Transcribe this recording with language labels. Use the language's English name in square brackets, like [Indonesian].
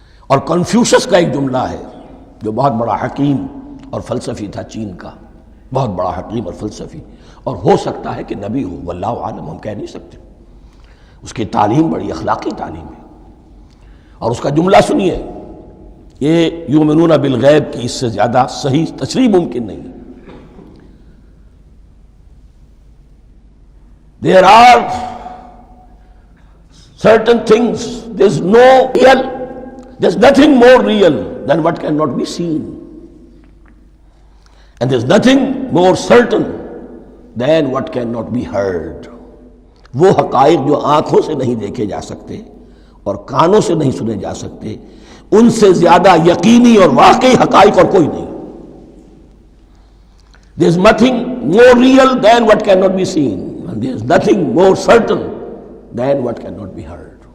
[Urdu] اور کنفیوشس کا ایک جملہ ہے جو بہت بڑا حکیم اور فلسفی تھا، چین کا بہت بڑا حکیم اور فلسفی، اور ہو سکتا ہے کہ نبی ہو، واللہ عالم، ہم کہہ نہیں سکتے۔ اس کی تعلیم بڑی اخلاقی تعلیم ہے، اور اس کا جملہ سنیے، یہ [Arabic] یؤمنون بالغیب [Urdu] کی اس سے زیادہ صحیح تشریح ممکن نہیں ہے۔ [English] There are certain things, there's no real, there's nothing more real than what cannot be seen. And there's nothing more certain than what cannot be heard. [Urdu] وہ حقائق جو آنکھوں سے نہیں دیکھے جا سکتے اور کانوں سے نہیں سنے جا سکتے، ان سے زیادہ یقینی اور واقعی حقائق اور کوئی نہیں. [English] There's nothing more real than what cannot be seen, and there's nothing more certain than what cannot be heard.